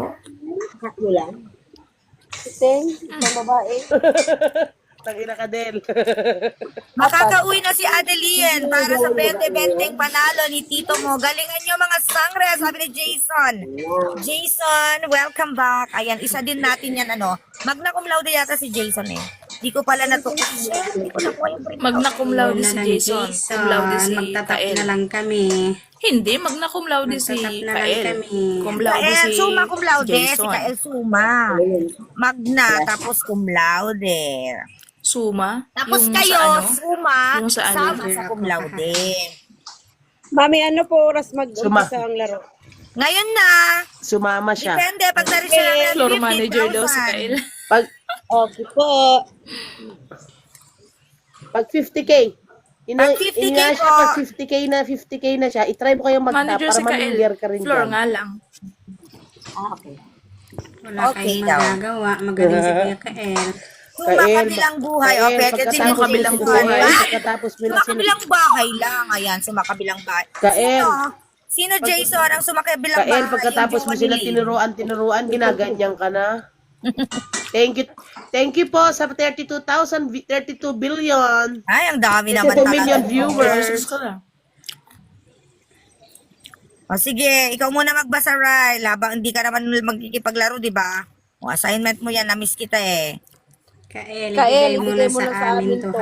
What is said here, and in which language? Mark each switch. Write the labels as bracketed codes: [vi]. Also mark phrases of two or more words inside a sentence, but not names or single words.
[tl] Hakyo lang. Sing, sa babae. Tangina ka, Del. Makakauwi na si Adeline para sa 20-20 panalo ni Tito mo. Galingan nyo mga sangre, sabi ni Jason. [en] Jason, welcome back. [tl] Ayan, isa din natin yan, ano. [la] Magna cum laude [tl] yata si Jason eh. Di ko pala Hindi ko nakuha yung print. [la] Magna cum laude [tl] Wala si lang, Jason. [la] Cum laude si [tl] Magtatap Kael. na lang kami. Hindi, [la] magna cum laude si [tl] Magtatap na lang Kael. kami. [la] Cum laude [tl] Kael, si [la] suma cum laude. Si [tl] Jason. Kael suma. Magna, tapos [la] cum laude. [tl] Suma. Tapos yung kayo, sa ano? suma, Yung sa ano? sama sa [la] cum laude. [tl] Mami, ano po oras Suma. mag-umpisa ang laro? Ngayon na, Sumama siya. depende pag na-reach na namin [en] Floor manager [tl] daw si 50,000. Kael. Pag, Okay po. pag 50K, Pag 50K ina siya, po. pag 50K na siya, itry mo kayong mag-tap Manager para si Kael. mamiliar ka rin Floor dyan. nga lang. Wala Okay kayong daw. magagawa. Magaling si Kuya Kael. Suma kabilang buhay. O, pwede din yung Sumakabilang Jason. buhay. Pagkatapos mo na Sumakabilang bahay lang. Ayan, sumakabilang bahay. Kael. Sino Jason ang sumakabilang bahay? Kael, pagkatapos Yung mo sila Johnny. tinuruan, ginaganyan ka na. [en] Thank you [tl] po sa 32 billion. Ay, ang dami naman 2 million talaga. viewers. Ka lang. O sige, ikaw muna magbasa, Ray. Labang hindi ka naman magkikipaglaro, di ba? O, assignment mo yan, na-miss kita eh. Kael, ibigay mo na sa amin to.